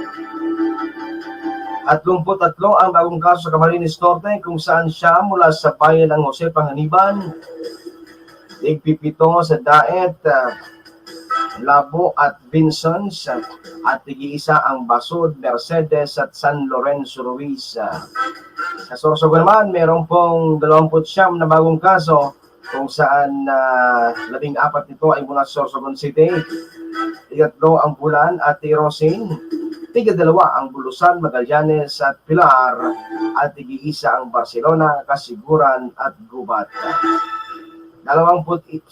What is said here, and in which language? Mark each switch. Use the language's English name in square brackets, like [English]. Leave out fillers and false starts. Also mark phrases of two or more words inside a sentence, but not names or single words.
[Filipino] At 33 ang bagong kaso sa Camarines Norte, kung saan siya mula sa bayan ng Jose Panganiban, tig-7 sa Daet, Labo at Vinsons, at tig-1 ang Basod, Mercedes at San Lorenzo Ruiz. Sa Sorsogon naman, meron pong 29 na bagong kaso, kung saan 14 nito ay mula sa Sorsogon City, 3 ang Bulan at Rosin, 2 ang Bulusan, Magallanes at Pilar, at tig-1 ang Barcelona, Kasiguran at Gubat.